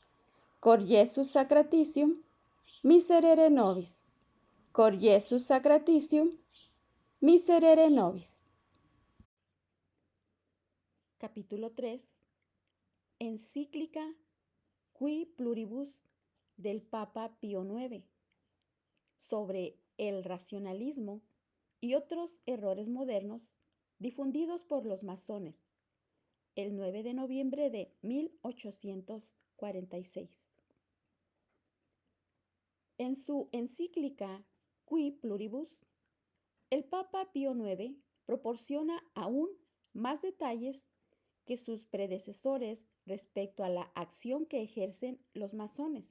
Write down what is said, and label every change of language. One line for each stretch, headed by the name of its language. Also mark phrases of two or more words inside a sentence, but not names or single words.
Latin: Cor Iesus sacratitium, miserere nobis. Cor Iesus sacratitium, miserere nobis.
Spanish: Capítulo 3. Encíclica Qui Pluribus del Papa Pío IX sobre el racionalismo y otros errores modernos difundidos por los masones, el 9 de noviembre de 1846. En su encíclica Qui Pluribus, el Papa Pío IX proporciona aún más detalles que sus predecesores respecto a la acción que ejercen los masones.